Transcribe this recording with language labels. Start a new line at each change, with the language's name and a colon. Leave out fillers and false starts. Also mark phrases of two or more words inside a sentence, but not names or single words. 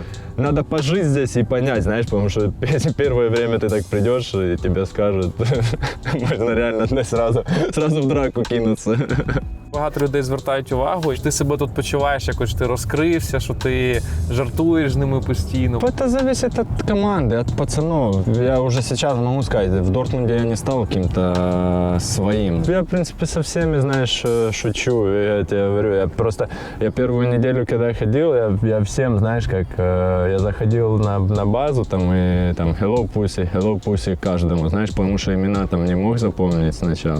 Russian: Надо пожить здесь и понять, знаешь, потому что первое время ты так придешь и тебе скажут, можно реально сразу в драку кинуться.
Ukrainian: Багато людей звертають увагу, що ти себе тут почуваєш, якось ти розкрився, що ти жартуєш з ними постійно.
Russian: Это зависит от команды, от пацанов. Я уже сейчас могу сказать, в Дортмунде я не стал каким-то своим. Я, в принципе, со всеми, знаешь, шучу. Я тебе говорю, я первую неделю, когда ходил, я всем, знаешь, как, я заходил на базу, там, и там,
English: hello pussy
Russian: каждому, знаешь, потому что имена там не мог запомнить сначала.